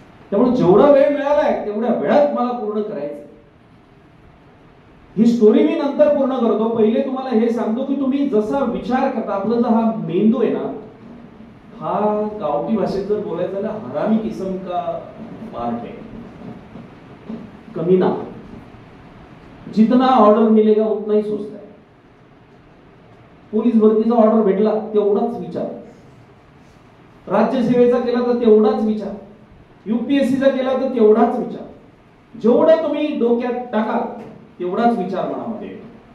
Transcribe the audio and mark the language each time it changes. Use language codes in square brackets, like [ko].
[mr] त्यामुळे जेवढा वेळ मिळालाय तेवढ्या वेळात मला पूर्ण करायचं. ही स्टोरी मी नंतर पूर्ण करतो. पहिले तुम्हाला हे सांगतो की तुम्ही जसा विचार करता, आपला जो हा मेंदू आहे ना, हा गावठी भाषेत जर बोलायचं झालं [hi] हरामी किस्म का पार्ट है, [mr] कमी ना. [hi] जितना ऑर्डर मिलेगा उतना ही सोचता है. [mr] पोलीस भरतीचा ऑर्डर भेटला तेवढाच विचार, राज्यसेवेचा केला तर तेवढाच विचार, UPSCचा केला तर तेवढाच विचार. जेवढं तुम्ही डोक्यात टाकाल तेवढाच विचार मनामध्ये येतो.